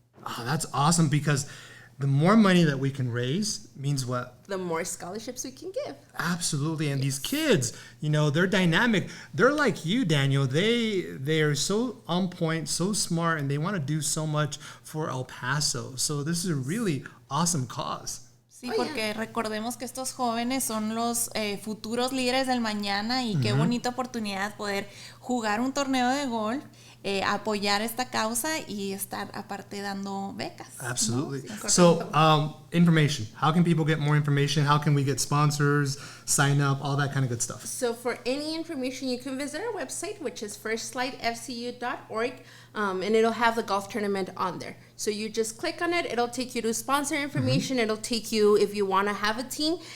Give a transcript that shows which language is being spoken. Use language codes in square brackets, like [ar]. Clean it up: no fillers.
[en] Oh, that's awesome, because the more money that we can raise means what? The more scholarships we can give. Absolutely. And these kids, they're dynamic. They're like you, Daniel. They are so on point, so smart, and they want to do so much for El Paso. So this is a really awesome cause. [es] Sí, porque recordemos que estos jóvenes son los futuros líderes del mañana y qué bonita oportunidad poder jugar un torneo de golf, apoyar esta causa y estar aparte dando becas. [en] Absolutely. [es] ¿No? [en] So, information. How can people get more information? How can we get sponsors, sign up, all that kind of good stuff? So for any information, you can visit our website, which is firstlightfcu.org, and it'll have the golf tournament on there. So you just click on it. It'll take you to sponsor information. It'll take you if you want to have a team.